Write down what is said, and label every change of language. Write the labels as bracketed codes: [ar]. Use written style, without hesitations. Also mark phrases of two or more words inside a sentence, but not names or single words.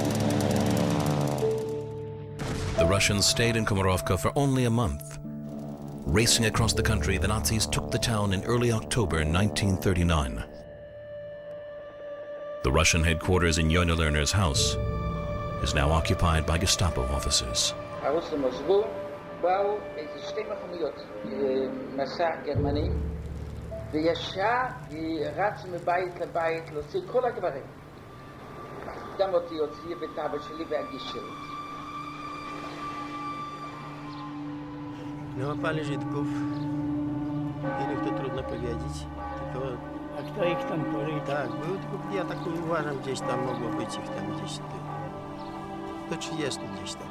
[en] The Russians stayed in Komarovka for only a month. Racing across the country, the Nazis took the town in early October 1939. The Russian headquarters in Rony Lerner's house is now occupied by Gestapo officers. [he] הרוסים עזבו, באו איזה 2 מכוניות מסע גרמנים, וישר רץ מבית לבית להוציא כל הגברים. גם אותי הוציא ואת אבא שלי והגיס שלי. [pl] Łapali Żydków. Ile to trudno powiedzieć. Tylko, A kto ich tam policzył? tak, było tylko, ja tak uważam, gdzieś tam mogło być ich tam gdzieś do 30 gdzieś tam.